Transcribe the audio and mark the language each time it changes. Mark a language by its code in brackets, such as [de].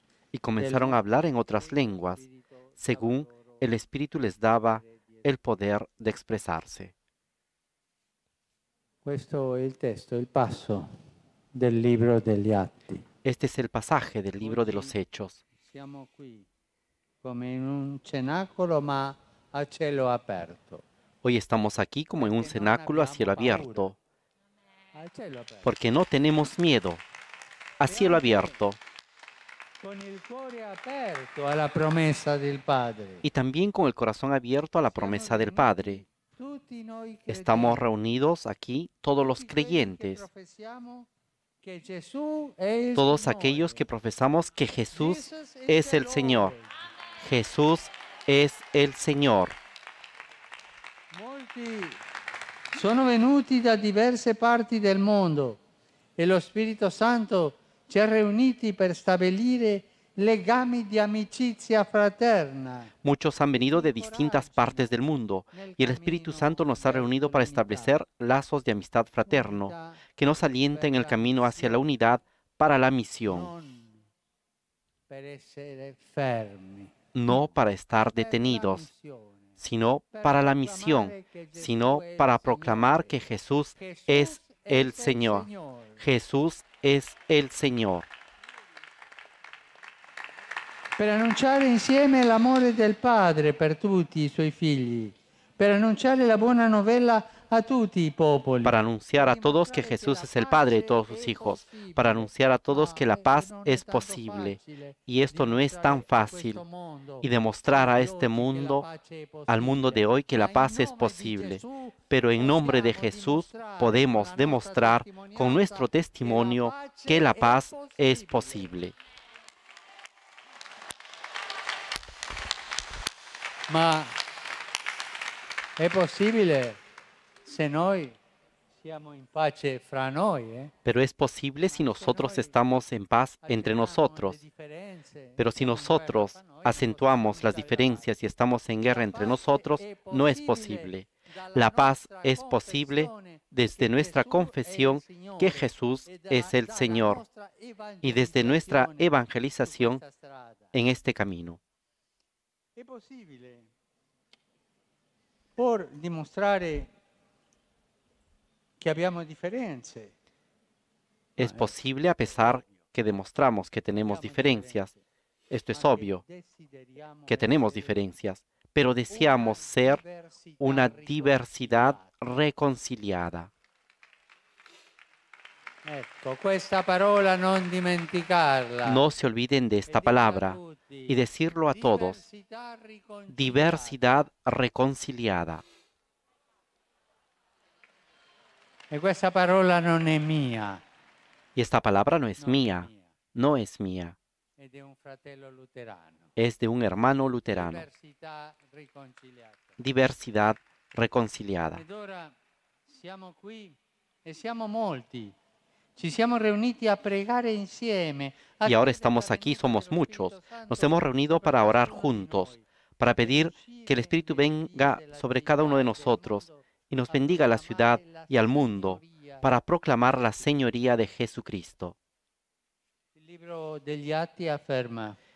[es] Y comenzaron a hablar en otras lenguas, según el Espíritu les daba el poder de expresarse. [it] Questo è il testo, il passo del libro degli Atti. [es] Este es el pasaje del libro de los Hechos. [it] Siamo qui come in un cenacolo ma a cielo aperto. [es] Hoy estamos aquí como en un cenáculo a cielo abierto, [it] A cielo aperto. [es] porque no tenemos miedo. A cielo abierto. [it] Con il cuore aperto alla promessa del Padre. [es] Y también con el corazón abierto a la promesa del Padre. [it] Tutti noi [es] Estamos reunidos aquí, todos los creyentes, [it] que Gesù è il [es] todos [it] Signore. [es] aquellos que profesamos que Jesús es el Señor. Jesús es el Señor. [it] Molti sono venuti da diverse parti del mondo e lo Spirito Santo ci ha riuniti per stabilire legami di amicizia fraterna. [es] Muchos han venido de distintas partes del mundo y el Espíritu Santo nos ha reunido para establecer lazos de amistad fraterno que nos alienta en el camino hacia la unidad para la misión, [it] Non per essere fermi, [es] no para estar detenidos, sino para la misión, sino para proclamar que Jesús es el Señor. Jesús es el Señor. [it] Per annunciare insieme l'amore del Padre per tutti i suoi figli, per annunciare la buona novella a tutti i popoli. [es] Para anunciar a todos que Jesús es el Padre de todos sus hijos, para anunciar a todos que la paz es posible, y esto no es tan fácil, y demostrar a este mundo, al mundo de hoy, que la paz es posible. Pero en nombre de Jesús podemos demostrar con nuestro testimonio que la paz es posible. [it] Ma è possibile se noi siamo in pace fra noi, [es] Pero es posible si nosotros estamos en paz entre nosotros. Pero si nosotros acentuamos las diferencias y estamos en guerra entre nosotros, no es posible. La paz es posible desde nuestra confesión que Jesús es el Señor y desde nuestra evangelización en este camino. [it] È possibile por dimostrare che abbiamo differenze. [es] Es posible a pesar que demostramos que tenemos diferencias. Esto es obvio, que tenemos diferencias, pero deseamos ser una diversidad reconciliada. [it] Ecco, questa parola non dimenticarla. [es] No se olviden de esta palabra y decirlo a todos. Diversidad reconciliada. [it] E questa parola non è mia, [es] Y esta palabra no es mía, no es mía, [it] è di un fratello luterano. [es] es de un hermano luterano. [it] Diversità riconciliata. [es] Diversidad reconciliada. [it] Ed ora siamo qui e siamo molti. Ci siamo riuniti a pregare insieme. [es] Y ahora estamos aquí, somos muchos. Nos hemos reunido para orar juntos, para pedir que el Espíritu venga sobre cada uno de nosotros y nos bendiga a la ciudad y al mundo, para proclamar la señoría de Jesucristo. [it] Il libro degli Atti afferma: